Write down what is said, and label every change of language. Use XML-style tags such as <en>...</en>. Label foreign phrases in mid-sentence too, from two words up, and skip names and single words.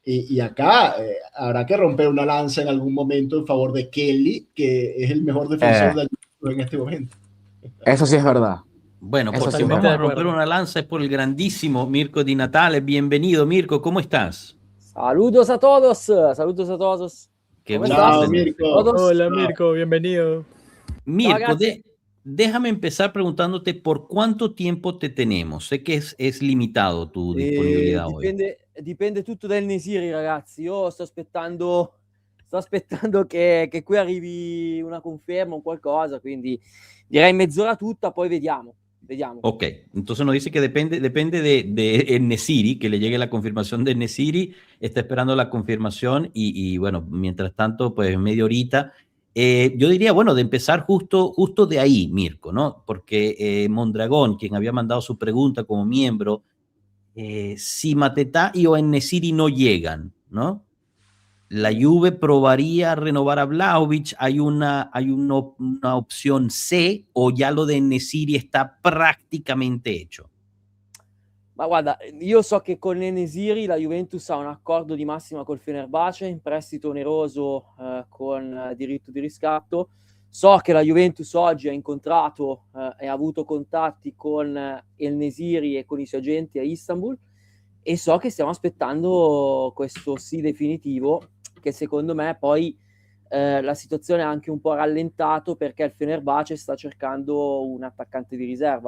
<es>Y acá habrá que romper una lanza en algún momento en favor de Kelly, que es el mejor defensor de Juventus en este momento. Eso sí es verdad. Bueno, Eso por sí si es vamos verdad. a romper una lanza es por el grandísimo Mirko Di Natale. Bienvenido, Mirko, ¿cómo estás? Saludos a todos, saludos a todos. Qué ¿Cómo gusto estás? Chao, tenerte. Mirko. Todos. Hola Chao. Mirko, bienvenido. Mirko,</es> <it>ragazzi.</it> <es>déjame empezar preguntándote por cuánto tiempo te tenemos. Sé que es limitado tu disponibilidad hoy.</es> <it>Dipende tutto dal Nesiri, ragazzi. Io sto aspettando che qui arrivi una conferma o qualcosa, quindi direi mezz'ora tutta, poi vediamo.</it> <es>Ok, entonces nos dice que depende de Nesiri, que le llegue la confirmación de Nesiri, está esperando la confirmación y bueno, mientras tanto, pues media horita. Yo diría, bueno, de empezar justo de ahí, Mirko, ¿no? Porque Mondragón, quien había mandado su pregunta como miembro, si Matetá y o Nesiri no llegan, ¿no? La Juve probaría renovar a Vlahovic, hay una opción C o ya lo de Nesiri está prácticamente hecho.</es> <it>Ma guarda, io so che con Nesiri la Juventus ha un accordo di massima col Fenerbahce, in prestito oneroso con diritto di riscatto. So che la Juventus oggi ha incontrato e ha avuto contatti con El Nesiri e con i suoi agenti a Istanbul, e so che stiamo aspettando questo sì definitivo, che secondo me poi la situazione ha anche un po' rallentato perché il Fenerbahce sta cercando un attaccante di riserva.</it>